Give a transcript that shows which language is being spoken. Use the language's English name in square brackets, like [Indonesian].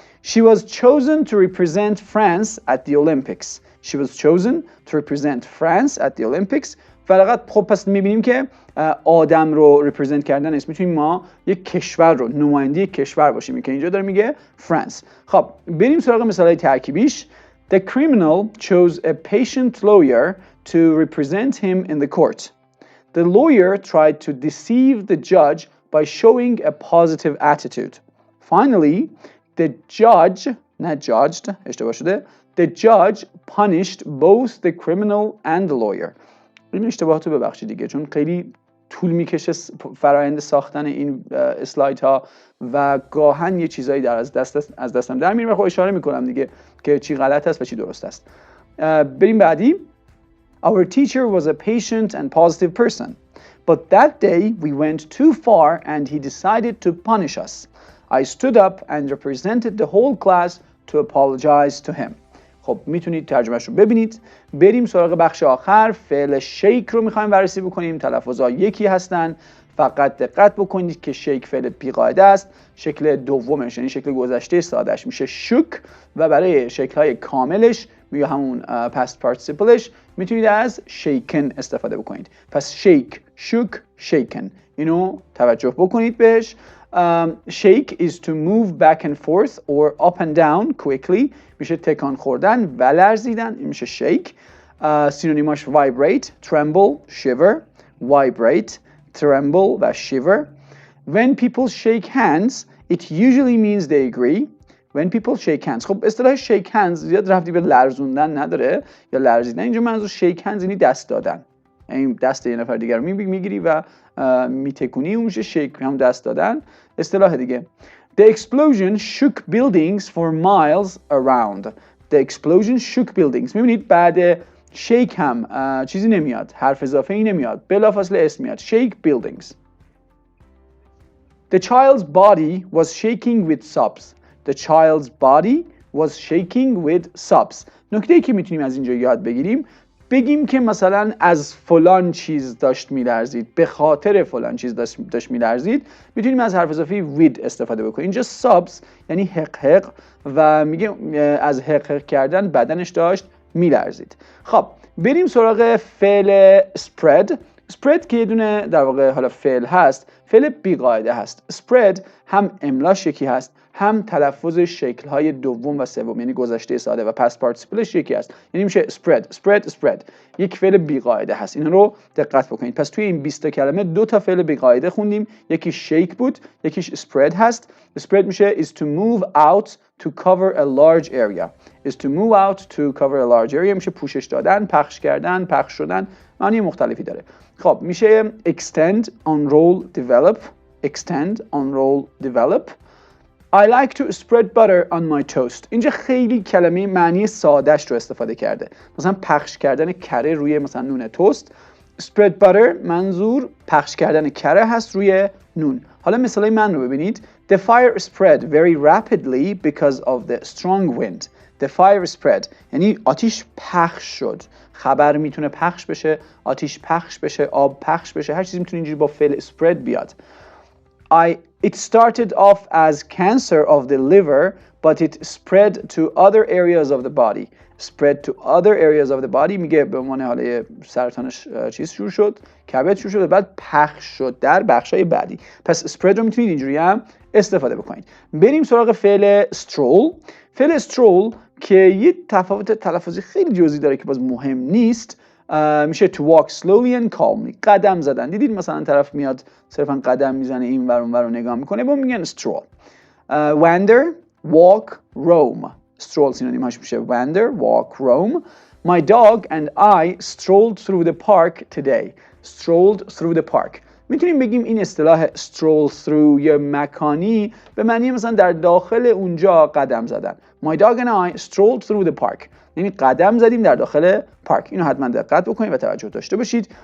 [English] She was chosen to represent France at the Olympics. She was chosen to represent France at the Olympics. [Persian] فقط خب پس میبینیم که آدم رو represent کردن است. میتونیم ما یک کشور رو نماینده یک کشور باشیم که اینجا داره میگه France. خب بریم سراغ مثالای ترکیبیش. [English] The criminal chose a patient lawyer to represent him in the court. The lawyer tried to deceive the judge by showing a positive attitude. Finally, the judge, not judged, [Persian] اشتباه شده. [English] The judge punished both the criminal and the lawyer. [Persian] این اشتباهاتو ببخشید دیگه، چون خیلی طول میکشه فرآیند ساختن این اسلاید ها و گاهن یه چیزایی از دستم در میره و خب اشاره میکنم دیگه که چی غلط است و چی درست است. بریم بعدی. [English] Our teacher was a patient and positive person, but that day we went too far and he decided to punish us. I stood up and represented the whole class to apologize to him. [Persian] خب میتونید ترجمهش رو ببینید. بریم سراغ بخش آخر. فعل شیک رو میخوایم بررسی بکنیم. تلفظها یکی هستن. فقط دقت بکنید که شیک فعل بی‌قاعده است، شکل دومش یعنی شکل گذشته سادهش میشه shook و برای شکل‌های کاملش یا همون past participleش میتونید از shaken استفاده بکنید. پس shake، shook، shaken اینو توجه بکنید بهش. [English] Shake is to move back and forth or up and down quickly [Persian] میشه تکان خوردن و لرزیدن، این میشه [English] shake. [Persian] سینونیماش vibrate، tremble، shiver، vibrate، tremble و shiver. [English] When people shake hands it usually means they agree. When people shake hands، [Persian] خب اصطلاح shake hands زیاد ربطی به لرزوندن نداره یا لرزیدن، اینجا منظور shake hands یعنی دست دادن، یعنی دست یه نفر دیگر رو میگیری و میتکونی، اون میشه شیک، هم دست دادن. اصطلاح دیگه [English] The explosion shook buildings for miles around. The explosion shook buildings. [Persian] میبینید بعد شیک هم چیزی نمیاد، حرف اضافه ای نمیاد، بلافاصله اسم میاد shake buildings. [English] The child's body was shaking with sobs. The child's body was shaking with sobs. [Persian] نکته‌ای که میتونیم از اینجا یاد بگیریم، بگیم که مثلا از فلان چیز داشت میلرزید، به خاطر فلان چیز داشت میلرزید، میتونیم از حرف اضافه with استفاده بکنیم. اینجا sobs یعنی حق حق و میگه از حق حق کردن بدنش داشت میلرزید. خب بریم سراغ فعل spread. spread که یه دونه در واقع حالا فعل هست، فعل بی‌قاعده هست. spread هم املاش یکی هست، هم تلفظ شکل‌های دوم و سوم یعنی گذشته ساده و past participleش یکی هست، یعنی میشه spread. یک فعل بی‌قاعده هست، این رو دقت بکنید. پس توی این 20 تا کلمه 2 تا فعل بی‌قاعده خوندیم، یکی shake بود، یکیش spread هست. [English] spread میشه is to move out to cover a large area. is to move out to cover a large area [Persian] میشه پوشش دادن، پخش کردن، پخش شدن، معنی مختلفی داره. خب میشه extend، unroll، develop. extend، unroll، develop. [English] I like to spread butter on my toast. [Persian] اینجا خیلی کلمه معنی سادهش رو استفاده کرده، مثلا پخش کردن کره روی مثلا نون توست. spread butter منظور پخش کردن کره هست روی نون. حالا مثالای من رو ببینید. [English] The fire spread very rapidly because of the strong wind. The fire spread [Persian] یعنی آتیش پخش شد. خبر میتونه پخش بشه، آتیش پخش بشه، آب پخش بشه، هر چیزی میتونه اینجوری با فعل spread بیاد. [English] It started off as cancer of the liver, but it spread to other areas of the body. Spread to other areas of the body [Persian] میگه به عنوان حالا سرطانش چیز شروع شد، کبد شروع شد و بعد پخش شد در بخشای بعدی. پس spread رو میتونید اینجوری هم استفاده بکنید. بریم سراغ فعل stroll. فعل stroll که یه تفاوت تلفظی خیلی جزئی داره که باز مهم نیست، میشه [English] to walk slowly and calmly. [Persian] قدم زدن. دیدید مثلا طرف میاد صرفا قدم میزنه این ور اون ور رو نگاه میکنه، با میگن stroll. [English] wander، walk، roam. stroll [Persian] سینونیمش میشه [English] wander، walk، roam. My dog and I strolled through the park today. strolled through the park. [Persian] میتونیم بگیم این اصطلاح stroll through یا مکانی به معنی مثلا در داخل اونجا قدم زدن. [English] My dog and I strolled through the park. [Persian] یعنی قدم زدیم در داخل پارک. اینو حتما دقت بکنید و توجه داشته باشید.